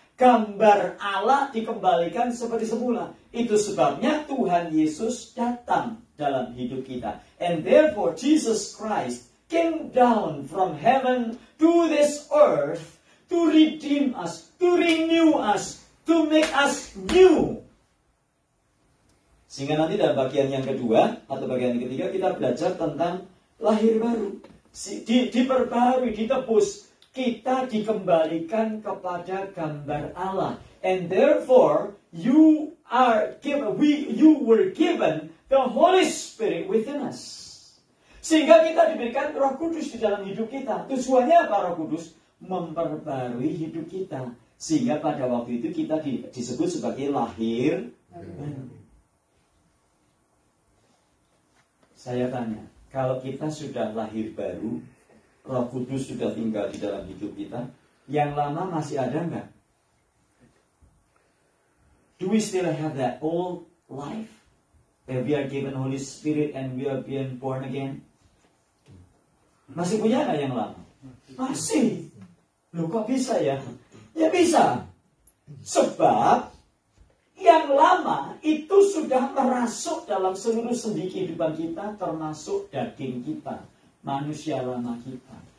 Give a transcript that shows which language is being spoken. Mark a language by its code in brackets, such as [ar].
[id] Gambar Allah dikembalikan seperti semula. Itu sebabnya Tuhan Yesus datang dalam hidup kita. [en] And therefore Jesus Christ came down from heaven to this earth to redeem us, to renew us, to make us new. [id] Sehingga nanti dalam bagian yang kedua atau bagian yang ketiga kita belajar tentang lahir baru. Diperbarui, ditebus. Kita dikembalikan kepada gambar Allah. [en] And therefore, you were given the Holy Spirit within us. [id] Sehingga kita diberikan Roh Kudus di dalam hidup kita. Tujuannya apa Roh Kudus? Memperbarui hidup kita. Sehingga pada waktu itu kita disebut sebagai lahir baru. Saya tanya, kalau kita sudah lahir baru, Roh Kudus sudah tinggal di dalam hidup kita, yang lama masih ada nggak? [en] Do we still have that old life? That we are given Holy Spirit and we are being born again? [id] Masih punya nggak yang lama? Masih. Loh kok bisa ya? Ya bisa. Sebab yang lama itu sudah merasuk dalam seluruh sendi kehidupan kita, termasuk daging kita, manusia lama kita.